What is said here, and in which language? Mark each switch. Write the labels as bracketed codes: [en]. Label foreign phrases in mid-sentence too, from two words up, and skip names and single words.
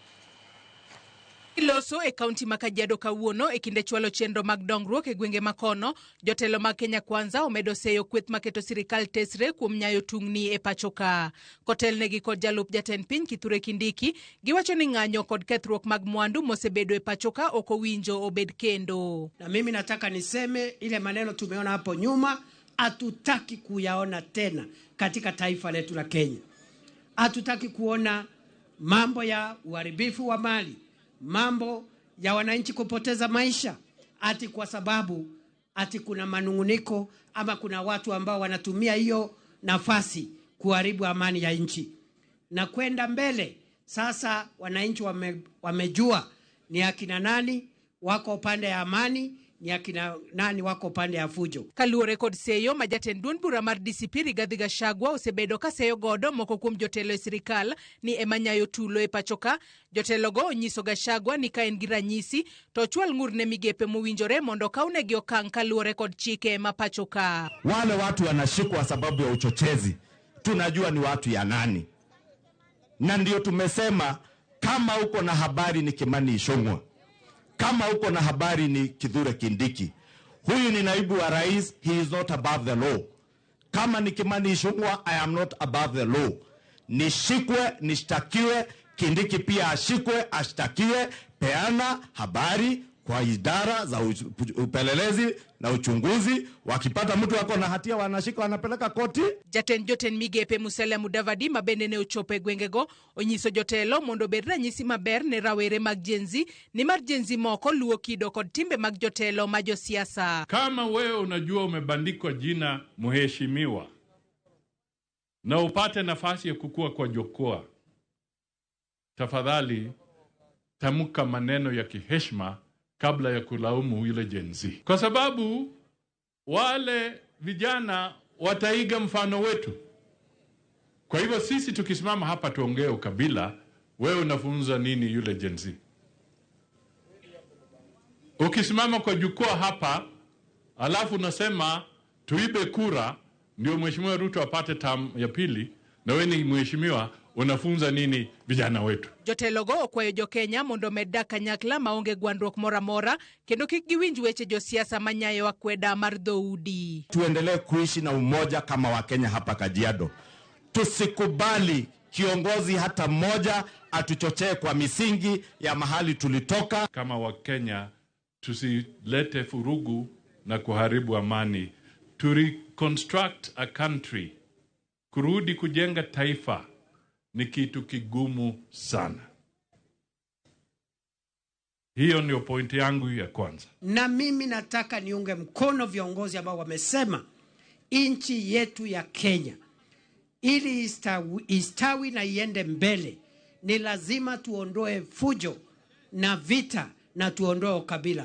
[luo] Iloso e kaunti ma Kajiado kawuono e kinde chwalo chenro mag dongruok e gwenge makono, jotelo mag Kenya Kwanza omedo seyo kweth maketo sirikal tesre kuom nyayo tungni e pachoka. Kotelnegi kod jalup jatend piny Kithure Kindiki giwacho ni ng'anyo kod kethruok mag mwandu mosebedo e pachoka oko winjo obed kendo. [sw] Na mimi nataka niseme ile maneno tumeona hapo nyuma hatutaki kuyaona tena katika taifa letu la Kenya. Hatutaki kuona mambo ya uharibifu wa mali, mambo ya wananchi kupoteza maisha ati kwa sababu ati kuna manunguniko ama kuna watu ambao wanatumia hiyo nafasi kuharibu amani ya nchi. Na kwenda mbele sasa wananchi wamejua ni akina nani wako upande ya amani, ni akina nani wako upande ya fujo. [luo] Kaluore kod seyo ma jatend duond bura mar DCP Rigathi Gachagua osebedo ka seyo godo moko kuom jotelo e sirikal ni emanyayo tulo e pachoka. Jotelogo onyiso Gachagua ni ka en gi ranyisi to chwal ngur ne migepe mowinjore mondo kaunegi okang' kaluore kod chike ma pachoka. [sw] Wale watu wanashikwa sababu ya uchochezi, tunajua ni watu ya nani, na ndio tumesema kama uko na habari ni Kimani Ichung'wah, kama uko na habari ni Kithure Kindiki, huyu ni naibu wa rais, [en] he is not above the law. [sw] Kama ni Kimani Ichung'wah, [en] I am not above the law. [sw] Nishikwe, nishtakiwe, Kindiki pia ashikwe, ashtakiwe, peana habari kwa idara za upelelezi na uchunguzi. Wakipata mtu wako na hatia wanashika wanapeleka koti. [luo] Jatend joten migepe Musalia Mudavadi mabende ne ochope gwengego onyiso jotelo mondo bed ranyisi maber ne rawere mag jenzi ni mar jenzi moko luwo kido kod timbe mag jotelo ma josiasa. [sw] Kama wewe unajua umebandikwa jina mheshimiwa na upate nafasi ya kukua kwa jukwaa, tafadhali tamka maneno ya kiheshima kabla ya kulaumu yule jenzi, kwa sababu wale vijana wataiga mfano wetu. Kwa hivyo sisi tukisimama hapa tuongee ukabila, wewe unafunza nini yule jenzi? Ukisimama kwa jukwaa hapa alafu unasema tuibe kura ndio mheshimiwa Ruto apate term ya pili, na wewe ni mheshimiwa, unafunza nini vijana wetu? [luo] Jotelogo okwayo jo Kenya mondo medda kanyakla maonge gwandruok mora mora kendo kik giwinj weche josiasa manyayo akweda mar dhoudi. [sw] Tuendelee kuishi na umoja kama Wakenya hapa Kajiado. Tusikubali kiongozi hata mmoja atuchochee kwa misingi ya mahali tulitoka. Kama Wakenya tusilete furugu na kuharibu amani. [en] To reconstruct a country, [sw] kurudi kujenga taifa, ni kitu kigumu sana. Hiyo ndio pointi yangu ya kwanza. Na mimi nataka niunge mkono viongozi ambao wamesema nchi yetu ya Kenya ili istawi na iende mbele, ni lazima tuondoe fujo na vita na tuondoe ukabila.